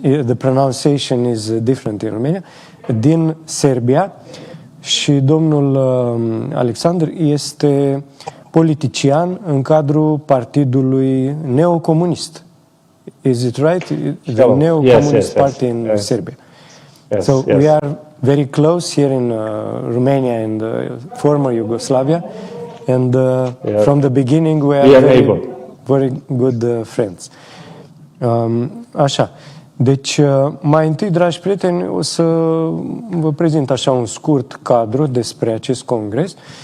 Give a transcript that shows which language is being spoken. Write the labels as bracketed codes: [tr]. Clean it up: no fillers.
[en] The pronunciation is different in Romania. [ro] Din Serbia. Și domnul Alexander este politician în cadrul partidului neocomunist. [en] Is it right? The Neo-Communist Party in Serbia. So we are very close here in Romania and former Yugoslavia. And from the beginning we are very good friends. [ro] Așa. Deci, mai întâi, dragi prieteni, o să vă prezint așa un scurt cadru despre acest congres.